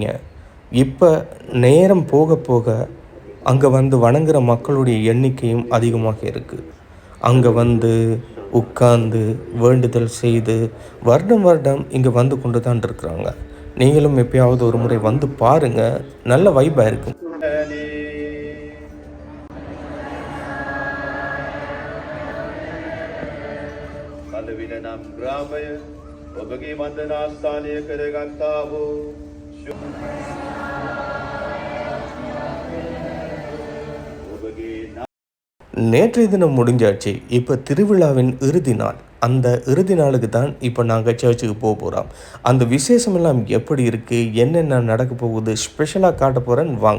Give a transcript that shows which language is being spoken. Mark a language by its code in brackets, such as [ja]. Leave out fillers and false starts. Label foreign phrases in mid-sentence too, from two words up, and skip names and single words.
[ta] இப்போ நேரம் போக போக அங்கே வந்து வணங்குகிற மக்களுடைய எண்ணிக்கையும் அதிகமாக இருக்குது. அங்கே வந்து உட்கார்ந்து வேண்டுதல் செய்து வருடம் இங்கே வந்து கொண்டு தான் இருக்கிறாங்க. நீங்களும் எப்பயாவது ஒரு முறை வந்து பாருங்கள், நல்ல வைப்பாக இருக்கும். [si] නම් ග්‍රාමය ඔබගේ වන්දනාස්ථානය කරගත්තා වූ [ta] நேற்றைய தினம் முடிஞ்சாச்சு. இப்போ திருவிழாவின் இறுதி நாள். அந்த இறுதி நாளுக்கு தான் இப்போ நாங்கள் சர்ச்சுக்கு போக போகிறோம். அந்த விசேஷமெல்லாம் எப்படி இருக்குது, என்னென்ன நடக்க போகுது, ஸ்பெஷலாக காட்ட போகிறேன்னு வாங்க.